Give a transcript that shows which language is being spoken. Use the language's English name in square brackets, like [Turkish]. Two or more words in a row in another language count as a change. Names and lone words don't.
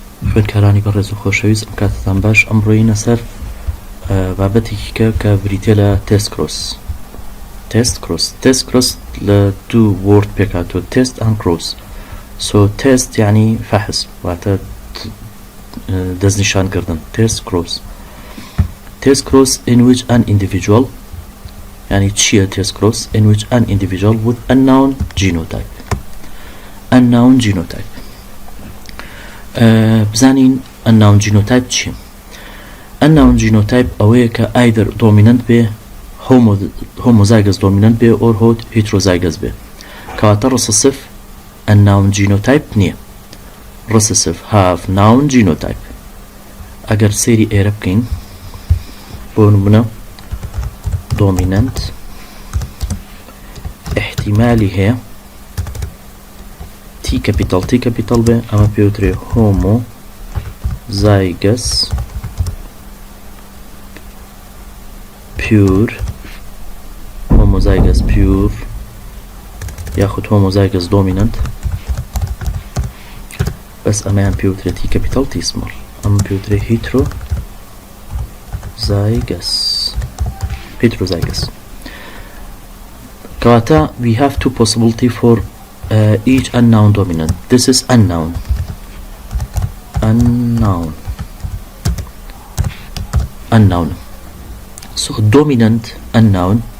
[Central Kurdish] خوێندکارانی بەڕێز و خۆشەویست ئەم کاتتان باش ئەمڕۆینە سەر بابەتێکی کە بریتە لە تستکرۆس لە دوو وۆرد پێکاتوە [English] test and cross. so test [Central Kurdish] یعنی فەحص واتە دەستنیشانکردن. [English] testcross in which an individual [Central Kurdish] يعني چییە [English] testcross in which an individual with unknown genotype بزانین unknown genotype چییە. unknown genotype [Central Kurdish] ئەوەیە کە [English] either dominant بێ homozygous dominant بێ or heterozygous [Central Kurdish] بێ کەواتە [English] recessive unknown genotype نییە. recessive have known genotype. [Central Kurdish] ئەگەر سێری ئێرە بکەین بۆ نمونە dominant احتیمالی هەیە [English] T capital [Central Kurdish] بێ ئەمە پێوترێ [English] homozygous pure [Central Kurdish] یاخود [English] homozygous dominant [Central Kurdish] بەس ئەمەیان پێوترێ [English] T capital T small [Central Kurdish] ئەمە پێوترێ heterozygous. [English] Kawata, we have two possibility for each unknown dominant. This is unknown. So dominant unknown.